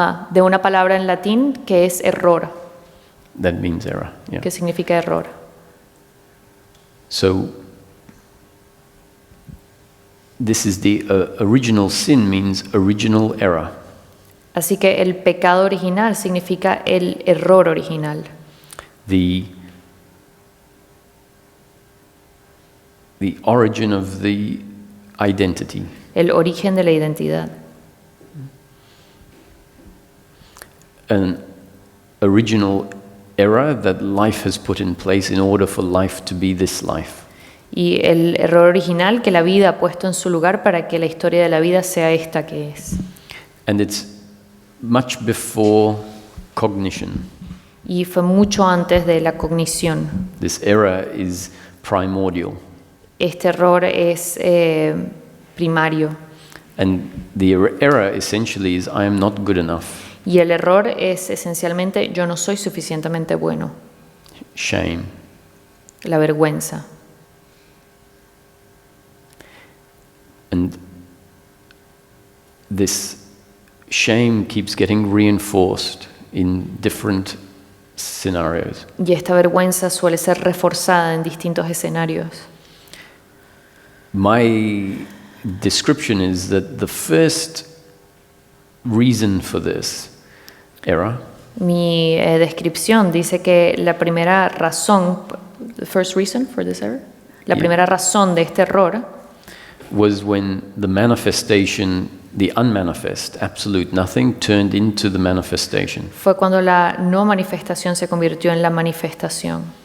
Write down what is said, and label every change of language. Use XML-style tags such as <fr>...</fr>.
<es>De una palabra en latín que es error.</es> <en>That means error. Yeah.</en> <es>Que significa error.</es> <en>So this is the original sin means original error.</en> <es>Así que el pecado original significa el error original.</es> <en>The the origin of the identity.</en> <es>el origen de la identidad.</es> <en>An original error that life has put in place in order for life to be this life.</en> <es>Y el error original que la vida ha puesto en su lugar para que la historia de la vida sea esta que es.</es> <en>And it's much before cognition.</en> <es>Y fue mucho antes de la cognición.</es> <en>This error is primordial.</en> <es>Este error es primario.</es> <en>And the error essentially is I am not good enough.</en> <es>Y el error es esencialmente yo no soy suficientemente bueno.</es> <en>Shame.</en> <es>La vergüenza.</es> <en>And this shame keeps getting reinforced in different scenarios.</en> <es>Y esta vergüenza suele ser reforzada en distintos escenarios.</es> <en>My description is that the first reason for this error</en> <es>Mi descripción dice que la primera razón,</es> <en>the first reason for this error,</en> <es>la primera razón de este error</es> <en>was when the manifestation, the unmanifest, absolute nothing, turned into the manifestation.</en> <es>fue cuando la no manifestación se convirtió en la manifestación.</es>